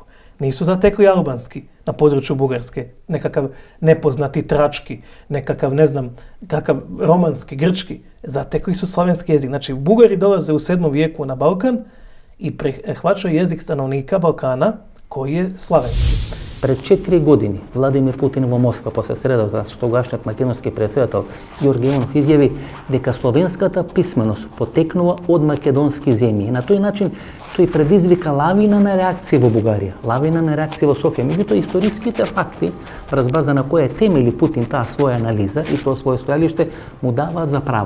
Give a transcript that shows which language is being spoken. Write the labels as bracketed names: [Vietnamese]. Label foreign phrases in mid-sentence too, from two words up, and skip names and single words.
[Bosnian] Nisu zatekli albanski na području Bugarske, nekakav nepoznati trački, nekakav, ne znam, kakav romanski, grčki. Zatekli su slavenski jezik. Znači, Bugari dolaze u 7. vijeku na Balkan i prehvaćaju jezik stanovnika Balkana koji je slavenski. [Macedonian] Пред 4 години Владимир Путин во Москва после средата со тогашниот македонски претседател Ѓорѓе Иванов изјави дека словенската писменост потекнува од македонски земји. И на тој начин тој предизвика лавина на реакција во Бугарија, лавина на реакција во Софија. Меѓутоа историските факти, врз база на која темели Путин таа своја анализа и тоа своје стојалиште, му даваат за право.